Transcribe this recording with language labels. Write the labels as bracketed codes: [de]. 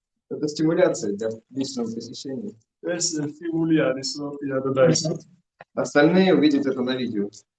[ru] Это стимуляция для личного посещения. [ka] ეს სტიმული არის, რომ პირადად დაესწრო. [ru] Остальные увидят это на видео.